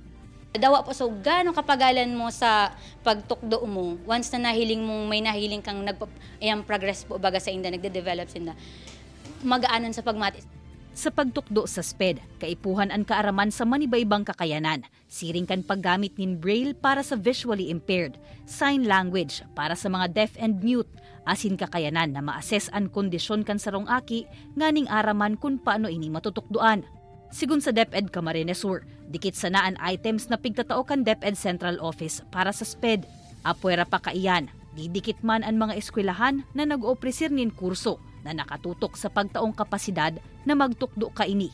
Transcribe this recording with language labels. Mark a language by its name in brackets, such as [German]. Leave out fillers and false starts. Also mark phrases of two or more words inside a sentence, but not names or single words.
[Bikol] Dawa po, so gano'ng kapagalan mo sa pagtukdo mo, once na nahiling mong may nahiling kang progress po baga sa inda, nagde-develop sinda, magaanan sa pagmatis. Sa pagtukdo sa SPED, kaipuhan ang kaaraman sa manibaibang kakayanan, siring kan paggamit nin Braille para sa [English] visually impaired, sign language [Bikol] para sa mga [English] deaf and mute, [Bikol] asin kakayanan na ma-assess ang kondisyon kan sarong aki, nganing araman kung paano ini matutukdoan. Sigun sa DepEd Camarines Sur, dikit sanaan items na pigtatao kan DepEd Central Office para sa SPED. Apuera pa kaiyan, didikit man ang mga eskwelahan na nag-opresir nin kurso na nakatutok sa pagtaong kapasidad na magtukdo kaini.